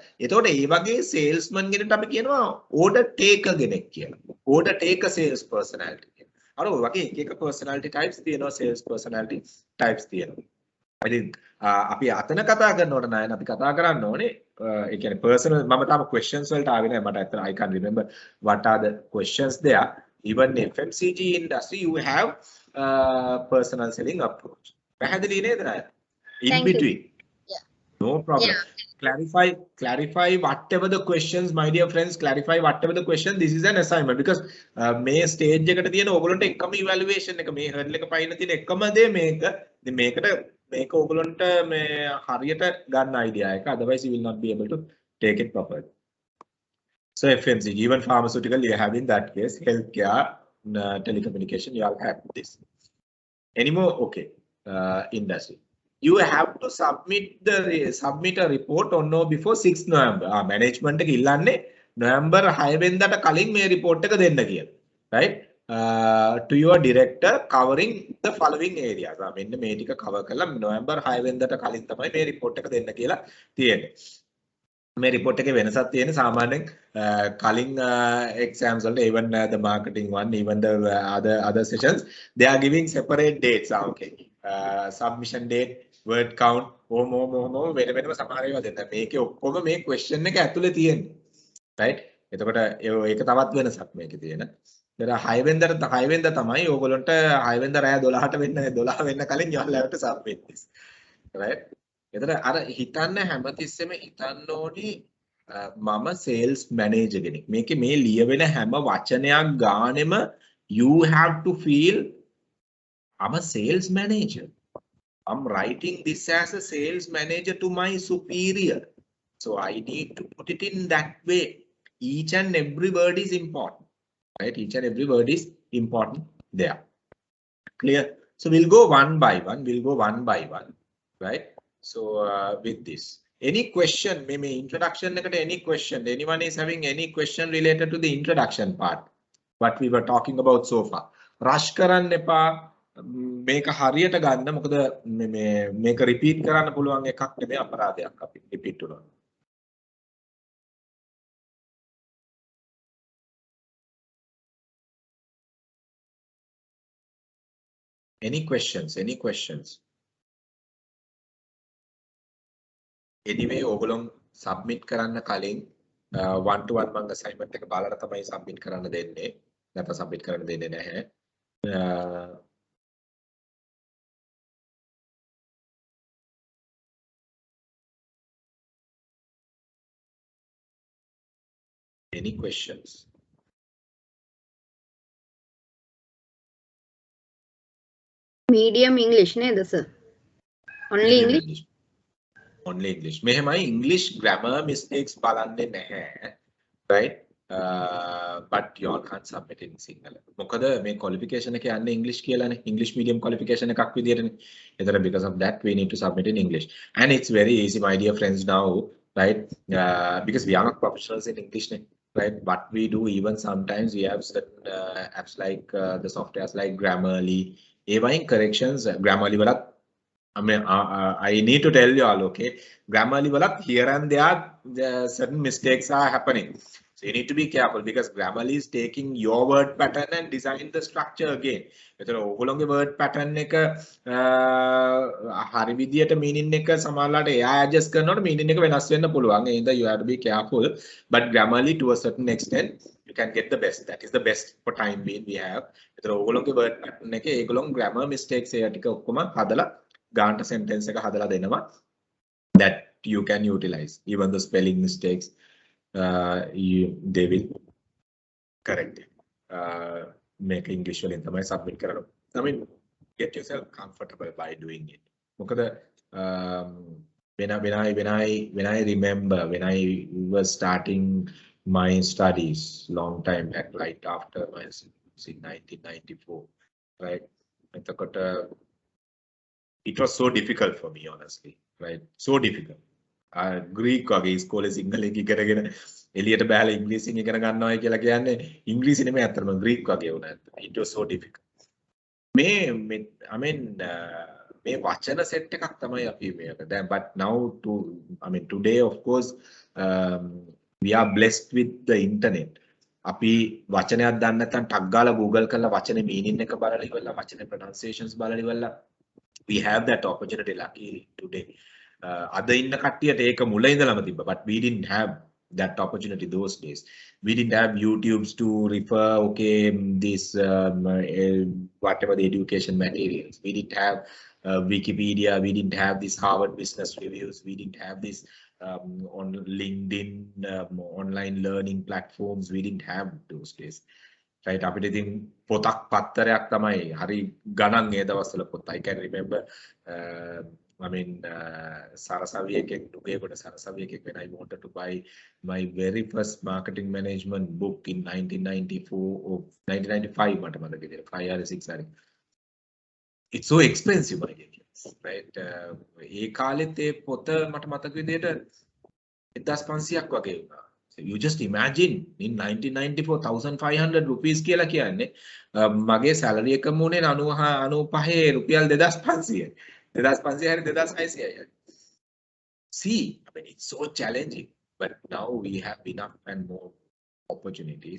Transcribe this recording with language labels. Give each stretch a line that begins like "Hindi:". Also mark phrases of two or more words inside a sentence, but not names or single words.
Sinhala: එතකොට ඒ වගේ salesman කෙනෙක්ට අපි කියනවා
English: order taker
Sinhala: කෙනෙක් කියලා.
English: Order taker sales personality.
Sinhala: අර ඔය වගේ එක
English: personality types
Sinhala: තියෙනවා,
English: sales personality types
Sinhala: තියෙනවා. ඉතින් අපි අතන කතා කරනකොට නයන අපි කතා කරන්න ඕනේ ඒ කියන්නේ personal මම තාම questions වලට ආවේ නැහැ මට අතන
English: I can't remember what are the questions there. Even FMCG industry you have personal selling approach.
Sinhala: පැහැදිලි නේද නයන?
English: In between. Yeah. No problem. Yeah. Clarify whatever the questions, my dear friends. Clarify whatever the question. This is an assignment because
Sinhala: මේ stage එකට තියෙන ඕගොල්ලන්ට එකම evaluation එක මේ hurdle එක පයින්න තියෙන එකම දේ මේක ඕගොල්ලන්ට මේ හරියට ගන්න idea එක.
English: Otherwise you will not be able to take it properly. So FMCG, even pharmaceutical, you are having that case. Healthcare, telecommunication, you all have this. Any more? Okay. Industry. You have to submit a report on no before 6 November.
Sinhala: Management එක ඉල්ලන්නේ November 6 වෙනිදාට කලින් මේ report එක දෙන්න කියලා.
English: Right? To your director covering the following areas.
Sinhala: මෙන්න මේ ටික cover කරලා November 6 වෙනිදාට කලින් තමයි මේ report එක දෙන්න කියලා තියෙන්නේ. මේ report එකේ වෙනසක් තියෙන සාමාන්‍යයෙන් කලින් exams වලට
English: even the marketing one, even the other sessions, they are giving separate dates. Okay. Submission date, word count,
Sinhala: වෙන වෙනම සමහර ඒවා දෙන්න. මේකේ ඔක්කොම මේ question එක ඇතුලේ තියෙන්නේ. right? එතකොට ඒක තවත් වෙනසක් මේකේ තියෙන. ඊට 6 වෙනිදා තමයි ඕගොල්ලන්ට 6 වෙනිදා රෑ 12ට වෙන්න 12 වෙන්න කලින්
English: you all have to submit this. right?
Sinhala: එතකොට අර හිතන්න හැමතිස්සෙම හිතන්න ඕනි මම
English: sales manager
Sinhala: කෙනෙක්. මේකේ මේ ලියවෙන හැම වචනයක් ගානෙම
English: you have to feel I'm a sales manager. I'm writing this as a sales manager to my superior. So I need to put it in that way. Each and every word is important. Right? Each and every word is important there. Clear? So we'll go one by one. Right? So with this. Any question? Maybe introduction, any question? Anyone is having any question related to the introduction part? What we were talking about so far.
Sinhala: Rush කරන්න එපා. මේක හරියට ගන්න මොකද මේක රිපීට් කරන්න පුළුවන් එකක් නෙමෙයි අපරාධයක් අපි රිපීට් වුණා.
English: Any questions?
Sinhala: Anyway ඕගොල්ලෝ submit කරන්න කලින් 1 to 1 මම assignment එක බලලා තමයි submit කරන්න දෙන්නේ. නැත්නම් submit කරන්න දෙන්නේ නැහැ.
English: Any questions? Medium English නේද sir? Only English? Only English. මෙහෙමයි English grammar mistakes
Sinhala: බලන්නේ නැහැ.
English: Right? But you all can't submit in Sinhala.
Sinhala: මොකද මේ qualification එක යන්නේ English කියලානේ.
English: English medium
Sinhala: qualification එකක් විදියටනේ.
English: ඒතර because of that we need to submit in English. And it's very easy, my dear friends, now, right? Because we are not professionals in English. Right, what we do, even sometimes we have certain apps like the softwares like Grammarly, even corrections. Grammarly walat, I mean, I need to tell you all, okay, Grammarly walat here and there certain mistakes are happening. So you need to be careful because Grammarly is taking your word pattern and design the structure again.
Sinhala: එතන ඕගොල්ලෝගේ
English: word pattern
Sinhala: එක හරි විදියට meaning එක සමහරවිට එයා adjust කරනකොට meaning එක වෙනස් වෙන්න පුළුවන්. ඒ හින්දා
English: you have to be careful. But Grammarly to a certain extent you can get the best. That is the best for time being we have.
Sinhala: එතන ඕගොල්ලෝගේ
English: word pattern
Sinhala: එකේ ඒගොල්ලෝගේ
English: grammar mistakes
Sinhala: ඒ ටික ඔක්කොම හදලා ගානට sentence එක හදලා දෙනවා.
English: That you can utilize. Even the spelling mistakes. They will correct it. Make English well in the submit කරනවා. I mean, get yourself comfortable by doing it. මොකද when I remember when I was starting my studies long time back, right after my 1994, right? It was so difficult for me, honestly, right? So difficult.
Sinhala: Greek වගේ ඉස්කෝලේ සිංහලෙන් ඉගෙනගෙන එළියට බහලා ඉංග්‍රීසියෙන් ඉගෙන ගන්නවා කියලා කියන්නේ ඉංග්‍රීසි නෙමෙයි අතරම ග්‍රීක් වගේ වුණා.
English: It was so difficult. I mean
Sinhala: මේ වචන සෙට් එකක් තමයි අපි මේක.
English: දැන් but now today of course we are blessed with the internet.
Sinhala: අපි වචනයක් දන්නේ නැත්නම් ටක් ගාලා Google කරලා වචනේ meaning එක බලලා ඉවරලා වචනේ pronunciations බලලා ඉවරලා
English: we have that opportunity luckily today.
Sinhala: අද ඉන්න කට්ටියට ඒක මුල ඉඳලම තිබ්බා,
English: but we didn't have that opportunity those days. We didn't have YouTubes to refer, okay, this whatever the education materials. We didn't have Wikipedia, we didn't have this Harvard Business Reviews, we didn't have this on LinkedIn, online learning platforms, we didn't have those days. Right,
Sinhala: අපිට ඉතින් පොතක් පත්තරයක් තමයි හරි ගණන් ඒ දවස්වල පොත්.
English: I can remember I mean
Sinhala: සරසවි එකෙක් නුගේගොඩ සරසවි එකෙක්
English: when I wanted to buy my very first marketing management book in 1994 or 1995
Sinhala: මට මතක විදියට 5 or 6 හරි.
English: It's so expensive my dear kids, right?
Sinhala: ඒ කාලෙත් ඒ පොත මට මතක විදියට 1500ක් වගේ වුණා.
English: So you just imagine in 1994 1500 rupees
Sinhala: කියලා කියන්නේ මගේ salary එක මොනේ 95 රුපියල් 2500යි. 2500 හරි 2600යි.
English: See, I mean it's so challenging, but now we have enough and more opportunities.